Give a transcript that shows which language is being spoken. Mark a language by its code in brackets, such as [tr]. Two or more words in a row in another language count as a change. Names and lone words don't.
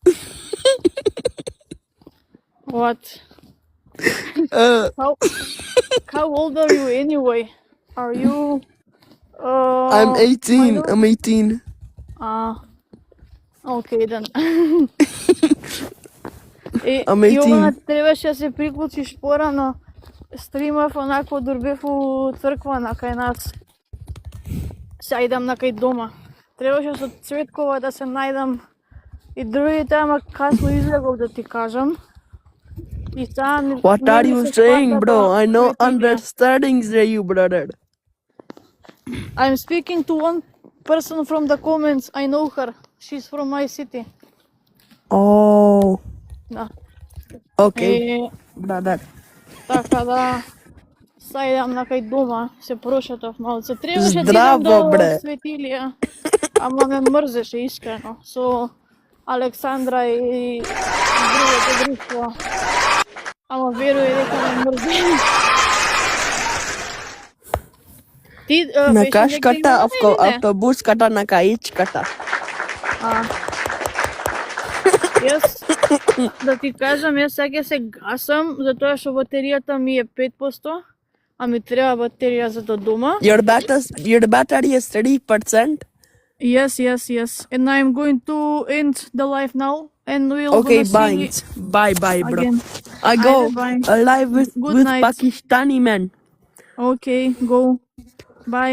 [en] What? How old are you anyway? Are you? I'm 18. minor? I'm 18. Okay then. I'm 18. [mk] Јована, требаше да се приклучиш порано. Стримав онако дурбев у црква на кај нас. Се идам на кај дома. Требаше со Цветкова да се најдам и другите, ама касно излегов да ти кажам. И сега [en] What are you saying, bro? I know [mk] Светлија. [en] understandings there, you brother. I'm speaking to one person from the comments. I know her. She's from my city. Oh, [mk] Да. [en] okay, [mk] И [en] brother. [mk] така да сега идам на кај дома, се прошетав малце. Требаше да идам Здраво, до бре. Светилија, ама ме мрзеше искрено. Со Александра и другото друштво. Ама веруј дека ме мрзи. Ти На беше кашката, негде или не? автобуската, на каичката. Јас, да ти кажам, јас сега се гасам, затоа што батеријата ми е 5%, а ми треба батерија за до дома. [en] Your battery is 30%. Yes. And I'm going to end the live now, and we'll Okay, gonna see bye, bro. again. I go Bye. alive Good with night. Pakistani man Okay, go. Bye.